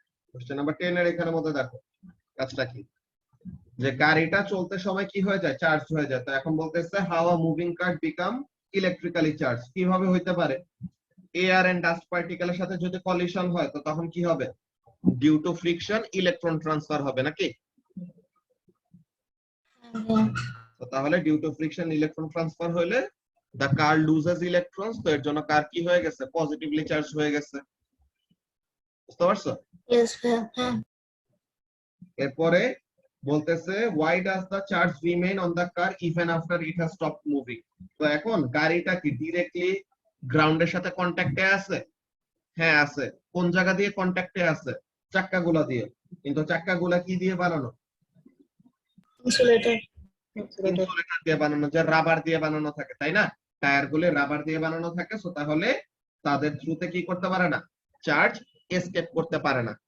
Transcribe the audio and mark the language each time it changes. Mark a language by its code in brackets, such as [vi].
[bn] Question number 10 এর এখানের মধ্যে দেখো কাজটা কি, যে গাড়িটা চলতে সময় কি হয়ে যায়, চার্জ হয়ে যায়। তো এখন বলতেছে [en] how a moving car become electrically charge, [bn] কিভাবে হইতে পারে, এয়ার এন্ড ডাস্ট পার্টিকেলের সাথে যদি কলিশন হয় তো তখন কি হবে, due to friction electron transfer হবে নাকি? তো তাহলে due to friction electron transfer হলে [en] the car loses electrons, [bn] তো এর জন্য কার কি হয়ে গেছে, পজিটিভলি চার্জ হয়ে গেছে। বুঝতে পারছো? ইয়েস ভাইয়া, হ্যাঁ। এরপরে বলতেছে [en] why does the charge remain on the car even after it has stopped moving? [bn] তো এখন গাড়িটা কি ডিরেক্টলি গ্রাউন্ডের সাথে কন্টাক্টে আছে? হ্যাঁ আছে। কোন জায়গা দিয়ে কন্টাক্টে আছে? চাক্কাগুলা দিয়ে। কিন্তু চাক্কাগুলা কি দিয়ে বানানো? ইনসুলেটর। ইনসুলেটর দিয়ে বানানো, যে রাবার দিয়ে বানানো থাকে, তাই না? টায়ার গুলো রাবার দিয়ে বানানো থাকে, সো তাহলে তাদের থ্রুতে কি করতে পারে না, চার্জ এসকেপ করতে পারে না।